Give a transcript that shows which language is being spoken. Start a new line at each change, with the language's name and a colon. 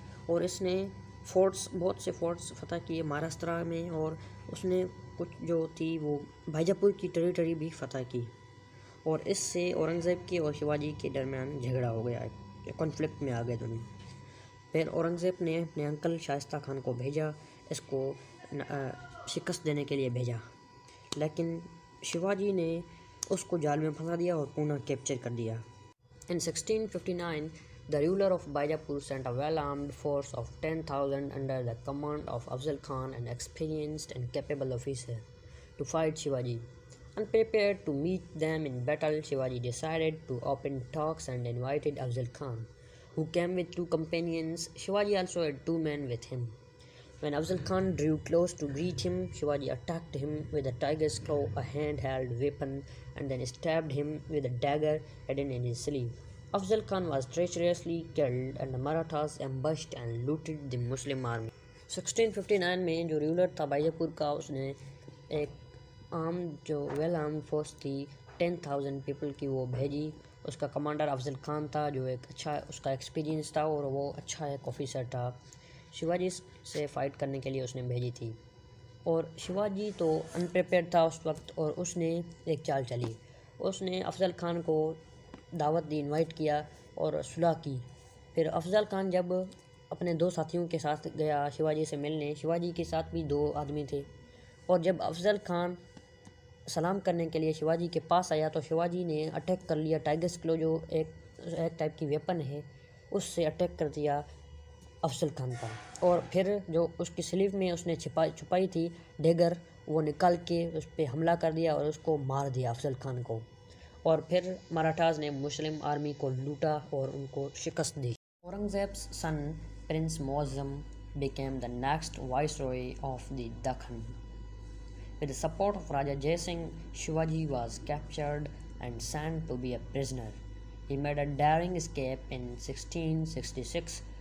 Hindi: और इसने फोर्ट्स बहुत से फोर्ट्स फतह किए महाराष्ट्र में, और उसने कुछ जो थी वो भाईजापुर की टेरिटरी भी फतह की, और इससे औरंगज़ेब के और शिवाजी के दरमियान झगड़ा हो गया, कॉन्फ्लिक्ट में आ गए दोनों। फिर औरंगज़ेब ने अपने अंकल शाइस्ता खान को भेजा इसको शिकस्त देने के लिए भेजा, लेकिन शिवाजी ने उसको जाल में फंसा दिया और पुनः कैप्चर कर दिया।
English: In 1659, the ruler of Baijapur sent a well-armed force of 10,000 under the command of Afzal Khan, an experienced and capable officer, to fight Shivaji. Unprepared to meet them in battle, Shivaji decided to open talks and invited Afzal Khan, who came with 2 companions. Shivaji also had 2 men with him. When Afzal Khan drew close to greet him, Shivaji attacked him with a tiger's claw, a handheld weapon, and then stabbed him with a dagger hidden in his sleeve. Afzal Khan was treacherously killed, and the Marathas ambushed and looted the Muslim army.
Hindi: 1659 में जो ruler था बाइजापुर का, उसने एक arm जो well arm force थी 10,000 people की वो भेजी। उसका कमांडर अफजल खान था जो एक अच्छा उसका एक्सपीरियंस था और वो अच्छा एक ऑफिसर था। शिवाजी से फ़ाइट करने के लिए उसने भेजी थी, और शिवाजी तो अनप्रिपेयर्ड था उस वक्त, और उसने एक चाल चली। उसने अफजल खान को दावत दी, इनवाइट किया और सुलह की। फिर अफजल खान जब अपने 2 साथियों के साथ गया शिवाजी से मिलने, शिवाजी के साथ भी 2 आदमी थे, और जब अफजल खान सलाम करने के लिए शिवाजी के पास आया तो शिवाजी ने अटैक कर लिया। टाइगर्स क्लो जो एक टाइप की वेपन है उससे अटैक कर दिया अफजल खान का, और फिर जो उसकी स्लीव में उसने छुपाई थी डेगर, वो निकाल के उस पर हमला कर दिया और उसको मार दिया अफजल खान को। और फिर मराठास ने मुस्लिम आर्मी को लूटा और उनको शिकस्त दी।
English: Aurangzeb's son prince Muazzam became the next viceroy of the Deccan. With the support of Raja Jai Singh, Shivaji was captured and sent to be a prisoner. He made a daring escape in 1666.